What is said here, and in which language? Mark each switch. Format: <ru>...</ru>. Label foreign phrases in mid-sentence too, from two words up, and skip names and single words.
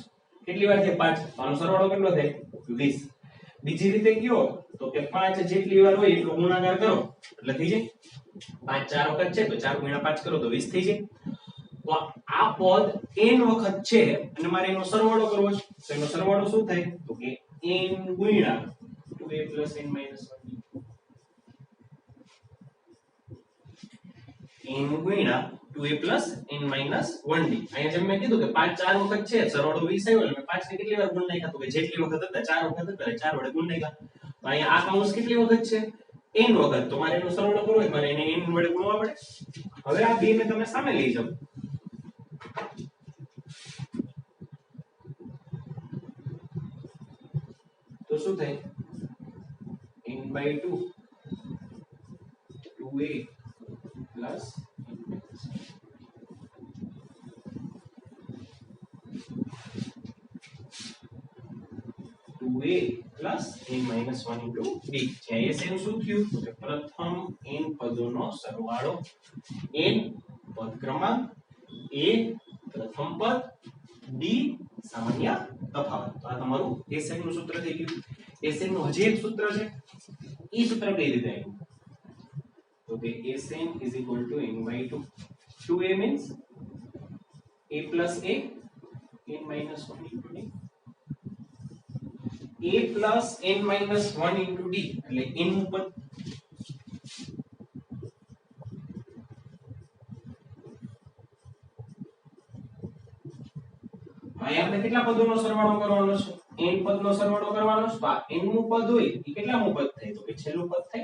<gu>કેટલી વાર છે 5 આનો સરવાળો કેટલો થાય 20 બીજી રીતે કયો તો કે 5 જેટલી વાર હોય એટલો ગુણાકાર કરો એટલે થઈ જાય 5 4 વખત છે તો 4 × 5 કરો તો 20 થઈ જાય તો આ પદ n વખત છે અને મારે એનો સરવાળો કરવો છે તો એનો સરવાળો શું થાય તો કે n × 2a + n - 1d n × 2a + n - 1d અહીંયા જેમ મેં કીધું કે 5 4 વખત છે સરવાળો 20 આવ્યો એટલે 5 ને કેટલી વાર ગુણ નાખ્યા તો કે જેટલી વખત હતા 4 વખત હતા 4 વડે ગુણ નાખ્યા તો અહીંયા આ કૌંસ કેટલી વખત છે n વખત તમારે એનો સરવાળો કરવો હોય મારે એને n વડે ગુણવા પડે. હવે આ બે ને તમે સામે લઈ જાઓ તો શું થાય n/2 2a</gu> <en>plus n-1 into b.</en> <gu>જ્યાં Sn શું થયું તો કે પ્રથમ n પદોનો સરવાળો, n પદ ક્રમાંક, a પ્રથમ પદ, d સામાન્ય તફાવત. તો આ તમારું Sn નું સૂત્ર થઈ ગયું. Sn નું હજી એક સૂત્ર છે. ઈ સૂત્ર કઈ રીતે આવ્યું તો કે</gu> <en>Sn is equal to n/2. 2a means a plus a n-1 into d. a plus n-1 into d</en> <gu>એટલે n નું પદ. અહીંયા આપણે કેટલા પદોનો સરવાળો કરવાનો છે? n પદનો સરવાળો કરવાનો છે. તો આ n નું પદ હોય એ કેટલામું પદ થાય તો કે છેલ્લું પદ થાય.</gu>